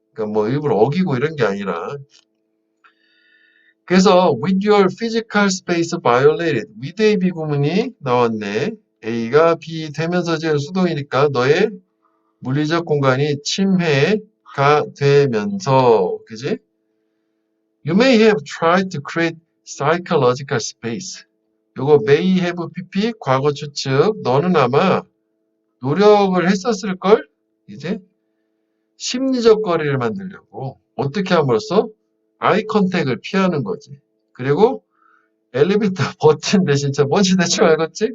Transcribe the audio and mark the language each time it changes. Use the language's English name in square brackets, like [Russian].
[Korean] 그러니까 뭐 일부러 어기고 이런 게 아니라. [English] 그래서 with your physical space violated. [Korean] with의 비구문이 나왔네. A가 B 되면서 지금 수동이니까 너의 물리적 공간이 침해가 되면서, 그지? [English] You may have tried to create psychological space. [Korean] 요거 may have pp 과거 추측. 너는 아마 노력을 했었을걸? 이제 심리적 거리를 만들려고. 어떻게 함으로써? 아이 컨택을 피하는 거지. 그리고 엘리베이터 버튼 대신 뭔지 대충 알겠지?